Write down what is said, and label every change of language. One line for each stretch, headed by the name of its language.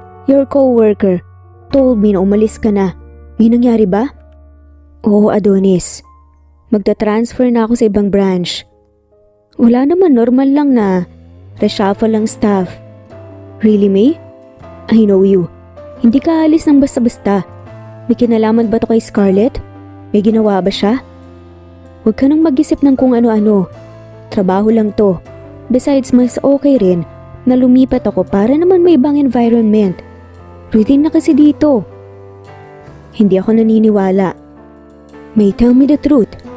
English: Your coworker told me
Filipino: na umalis ka na. May nangyari ba? Oo, Adonis. Magta-transfer na ako sa ibang branch. Wala naman, normal lang na reshuffle lang staff.
English: Really, May? I know you.
Filipino: Hindi ka alis ng basta-basta. May kinalaman ba to kay Scarlett? May ginawa ba siya? Huwag ka nang mag-isip ng kung ano-ano. Trabaho lang to. Besides, mas okay rin na lumipat ako para naman may ibang environment. Routine na kasi dito. Hindi ako naniniwala. May,
English: tell me the truth.